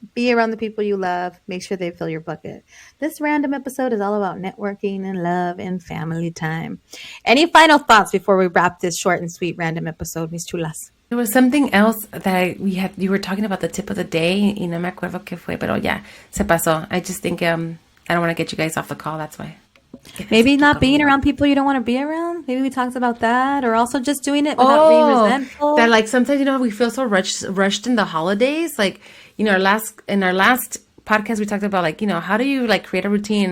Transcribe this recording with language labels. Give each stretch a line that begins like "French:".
English: Be around the people you love. Make sure they fill your bucket. This random episode is all about networking and love and family time. Any final thoughts before we wrap this short and sweet random episode,
Spanish: mis chulas?
English: There was something else that you were talking about the tip of the day.
Spanish: Y no me acuerdo qué fue, pero ya, se pasó.
English: I just think I don't want to get you guys off the call. That's why. Maybe not being around people you don't want to be around. Maybe we talked about that, or also just doing it without being resentful. That like sometimes we feel so rushed in the holidays. Like in our last podcast we talked about like how do you like create a routine?